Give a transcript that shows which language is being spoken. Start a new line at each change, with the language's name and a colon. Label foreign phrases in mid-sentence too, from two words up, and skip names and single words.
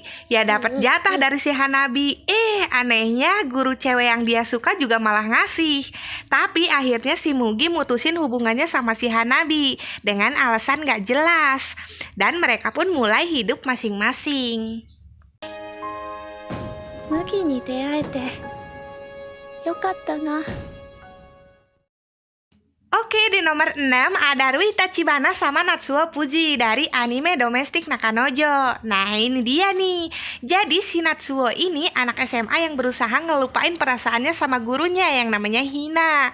Indonesian: Ya dapat jatah dari si Hanabi. Anehnya guru cewek yang dia suka juga malah ngasih. Tapi akhirnya si Mugi mutusin hubungannya sama si Hanabi dengan alasan gak jelas. Dan mereka pun mulai hidup masing-masing.
Japanese: 麦に出会えてよかったな。
Indonesian: Oke, di nomor 6 ada Rui Tachibana sama Natsuo Fuji dari anime Domestic Nakanojo. Nah, ini dia nih. Jadi si Natsuo ini anak SMA yang berusaha ngelupain perasaannya sama gurunya yang namanya Hina.